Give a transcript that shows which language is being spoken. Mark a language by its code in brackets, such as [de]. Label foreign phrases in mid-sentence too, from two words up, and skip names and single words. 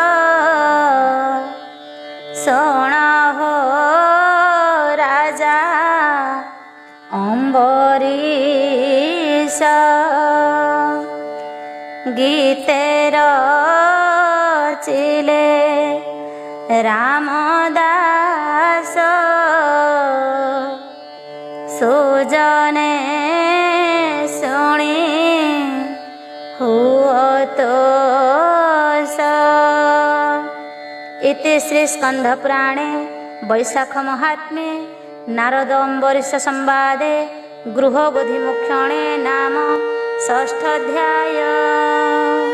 [or] ଶୁଣ ହୋ ରାଜା ଅମ୍ବରୀଶ ଗୀତେ ରଚିଲେ ରାମଦାସ ସୁଜନେ ଶୁଣି [sa] श्री स्कंध पुराणे वैशाख महात्म्ये नारद अम्बरीश संवादे गृहबोधि मुख्यणे नाम षष्ठाध्याय।